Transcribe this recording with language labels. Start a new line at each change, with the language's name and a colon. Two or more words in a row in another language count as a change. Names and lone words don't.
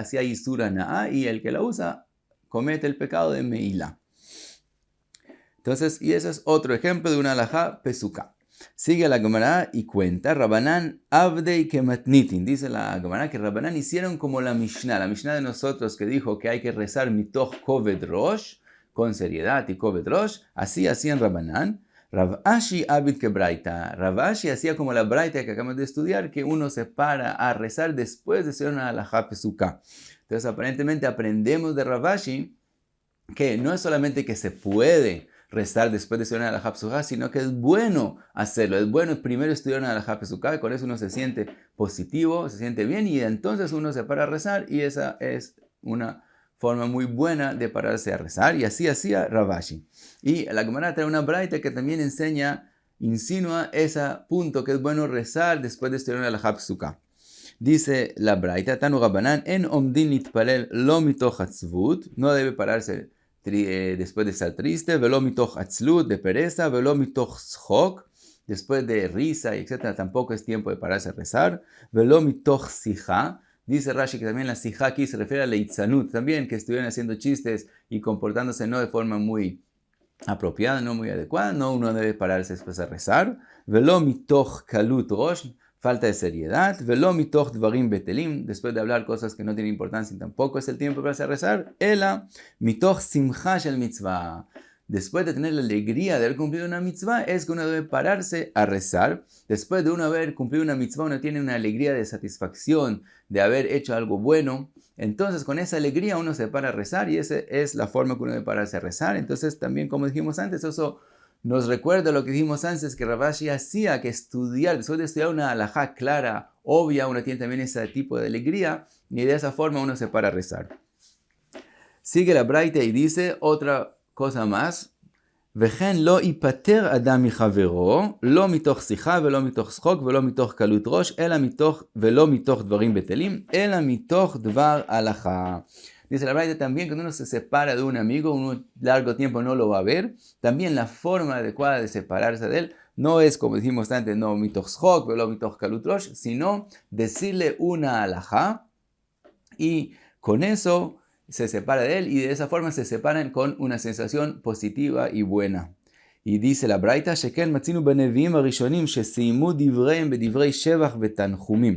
Spanish: Así hay
Hebrew: איסור הנאה
Spanish: y el que la usa comete el pecado de meilá. Entonces, y ese es otro ejemplo de una
Hebrew: הלכה פסוקה.
Spanish: Sigue la Gemara y cuenta,
Aramaic: רבנן עבדי כמתניתין.
Spanish: Dice la Gemara que Rabbanán hicieron como la Mishnah de nosotros que dijo que hay que rezar
Hebrew: מתוך כובד ראש,
Spanish: con seriedad y
Hebrew: כובד ראש.
Spanish: Así hacían Rabbanán.
Aramaic: רב אשי עביד כברייתא.
Spanish: Rav Ashi hacía como la braita que acabamos de estudiar, que uno se para a rezar después de hacer una
Hebrew: הלכה פסוקה.
Spanish: Entonces, aparentemente aprendemos de Rav Ashi que no es solamente que se puede rezar después de estudiar una
Hebrew: הלכה פסוקה,
Spanish: sino que es bueno hacerlo. Es bueno primero estudiar una
Hebrew: הלכה פסוקה,
Spanish: y con eso uno se siente positivo, se siente bien, y entonces uno se para a rezar, y esa es una forma muy buena de pararse a rezar, y así hacía Rav Ashi. Y la Gemara trae una braita que también insinúa ese punto, que es bueno rezar después de estudiar una
Hebrew: הלכה פסוקה.
Spanish: Dice la braita,
Hebrew: תנו רבנן אין עומדין להתפלל לא מתוך עצבות,
Spanish: no debe pararse después de estar triste,
Hebrew: ולא מתוך עצלות,
Spanish: de pereza,
Hebrew: ולא מתוך שחוק,
Spanish: después de risa, etc., tampoco es tiempo de pararse a rezar.
Hebrew: ולא מתוך שיחה.
Spanish: Dice Rashi que también la sijá aquí se refiere a la itzanut, también que estuvieran haciendo chistes y comportándose no de forma muy apropiada, no muy adecuada, no uno debe pararse después a rezar.
Hebrew: ולא מתוך קלות ראש,
Spanish: falta de seriedad.
Hebrew: ולא מתוך דברים בטלים,
Spanish: después de hablar cosas que no tienen importancia y tampoco es el tiempo para rezar.
Hebrew: אלא מתוך שמחה של מצוה.
Spanish: Después de tener la alegría de haber cumplido una mitzvah, es que uno debe pararse a rezar. Después de uno haber cumplido una mitzvah, uno tiene una alegría de satisfacción, de haber hecho algo bueno. Entonces, con esa alegría uno se para a rezar y esa es la forma que uno debe pararse a rezar. Entonces, también, como dijimos antes, eso nos recuerda lo que dijimos antes, que Rav Ashi hacía, que estudiar, después de estudiar una halajá clara, obvia, uno tiene también ese tipo de alegría y de esa forma uno se para a rezar. Sigue la braita y dice otra cosa más.
Hebrew: וכן לא ייפטר אדם מחברו, לא מתוך שיחה ולא מתוך שחוק ולא מתוך קלות ראש, ולא מתוך דברים בטלים, אלא מתוך דבר הלכה.
Spanish: Dice la Braita también que cuando uno se separa de un amigo, un largo tiempo no lo va a ver, también la forma adecuada de separarse de él no es, como dijimos antes, no
Hebrew: מתוך שחוק ולא מתוך קלות ראש,
Spanish: sino decirle una alajá y con eso se separa de él y de esa forma se separan con una sensación positiva y buena. Y dice la Braita,
Hebrew: שכן מצינו בנביאים הראשונים שסיימו דבריהם בדברי שבח ותנחומים.